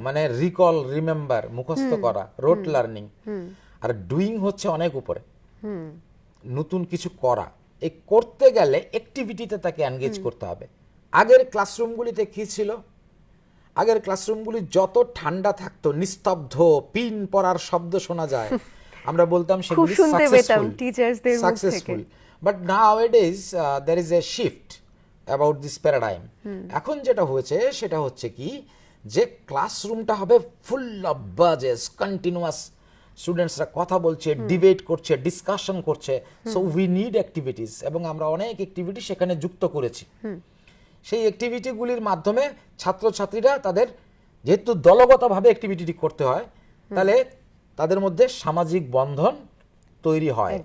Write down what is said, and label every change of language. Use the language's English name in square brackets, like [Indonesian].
[Bangla] মানে recall, remember, মুখস্থ করা, রোট লার্নিং। আর ডুইং হচ্ছে অনেক উপরে, নতুন কিছু করা। এই করতে গেলে অ্যাক্টিভিটিতে তাকে এনগেজ করতে হবে। আগের ক্লাসরুমগুলিতে কি ছিল? আগের ক্লাসরুমগুলি যত ঠান্ডা থাকতো, নিস্তব্ধ, পিন পড়ার শব্দ শোনা যায়, আমরা বলতাম খুব সেগুলি শুনতে পেতাম টিচার্সদের মুখ থেকে। [English] Successful. But nowadays there is a shift about this paradigm. [Bangla] এখন যেটা হয়েছে সেটা হচ্ছে কি, যে ক্লাসরুমটা হবে ফুল অফ বাজেস, কন্টিনিউয়াস, স্টুডেন্টসরা কথা বলছে, ডিবেট করছে, ডিসকাশন করছে। [English] so we need activities, [Bangla] এবং আমরা অনেক অ্যাক্টিভিটি সেখানে যুক্ত করেছি। সেই অ্যাক্টিভিটিগুলির মাধ্যমে ছাত্রছাত্রীরা তাদের, যেহেতু দলগতভাবে অ্যাক্টিভিটি করতে হয়, তাহলে তাদের মধ্যে সামাজিক বন্ধন তৈরি হয়,